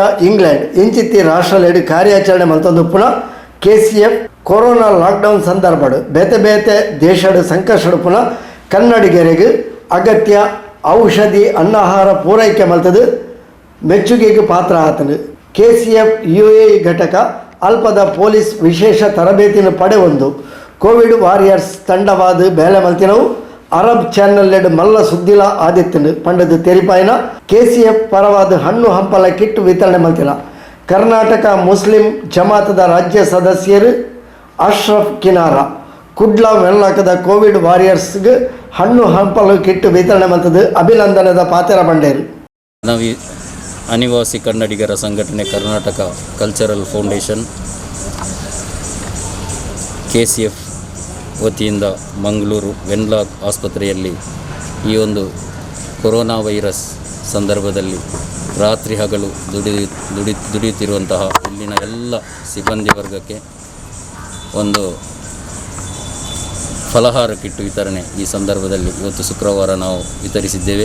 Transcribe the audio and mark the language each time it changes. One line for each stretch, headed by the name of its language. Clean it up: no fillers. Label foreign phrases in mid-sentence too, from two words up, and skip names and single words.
Tulu: ಇಂಗ್ಲೆಂಡ್ ಇಂಚಿತ್ತಿ ರಾಷ್ಟ್ರಲೆಡು ಕಾರ್ಯಾಚರಣೆ ಮಂತೊಂದು ಪುನಃ KCF
English: corona lockdown
Tulu: ಸಂದರ್ಭಡು ಬೇತೆ ಬೇತೆ ದೇಶಡು ಸಂಕಷ್ಟಡು ಪುನಃ ಕನ್ನಡಿಗರಿಗೆ ಅಗತ್ಯ ಔಷಧಿ ಅನ್ನಾಹಾರ ಪೂರೈಕೆ ಮಲ್ತದು ಮೆಚ್ಚುಗೆಗೆ ಪಾತ್ರ ಆತನು. KCF UAE ಘಟಕ ಅಲ್ಪದ ಪೊಲೀಸ್ ವಿಶೇಷ ತರಬೇತಿನ ಪಡೆಯೊಂದು
English: Covid warriors
Tulu: ತಂಡವಾದ ಬೇಲೆ ಮಲ್ತಿನವು
English: Arab channel
Tulu: ಮಲ್ಲ ಸುದ್ದಿಲ ಆದಿತ್ಯನು ಪಂಡದ ತೆರಿಪಾಯಿನ KCF ಪರವಾದ ಹಣ್ಣು ಹಂಪಲ ಕಿಟ್ ವಿತರಣೆ ಮಲ್ತಿನ ಕರ್ನಾಟಕ ಮುಸ್ಲಿಂ ಜಮಾತದ ರಾಜ್ಯ ಸದಸ್ಯರು ಅಶ್ರಫ್ ಕಿನಾರ ಕುಡ್ಲ ವೆನ್ಲಾಕದ ಕೋವಿಡ್ ವಾರಿಯರ್ಸ್ಗೆ ಹಣ್ಣು ಹಂಪಲು ಕಿಟ್ ವಿತರಣೆ ಮಲ್ತದ್ದು ಅಭಿನಂದನದ ಪಾತ್ರ ಬಂಡೇರು.
Kannada: ನಾವು ಅನಿವಾಸಿ ಕನ್ನಡಿಗರ ಸಂಘಟನೆ ಕರ್ನಾಟಕ ಕಲ್ಚರಲ್ ಫೌಂಡೇಶನ್ KCF ವತಿಯಿಂದ ಮಂಗಳೂರು ವೆನ್ಲಾಕ್ ಆಸ್ಪತ್ರೆಯಲ್ಲಿ ಈ ಒಂದು
English: corona virus
Kannada: ಸಂದರ್ಭದಲ್ಲಿ ರಾತ್ರಿ ಹಗಲು ದುಡಿಯುತ್ತಿರುವಂತಹ ಇಲ್ಲಿನ ಎಲ್ಲ ಸಿಬ್ಬಂದಿ ವರ್ಗಕ್ಕೆ ಒಂದು ಫಲಹಾರ ಕಿಟ್ ವಿತರಣೆ ಈ ಸಂದರ್ಭದಲ್ಲಿ ಇವತ್ತು ಶುಕ್ರವಾರ ನಾವು ವಿತರಿಸಿದ್ದೇವೆ.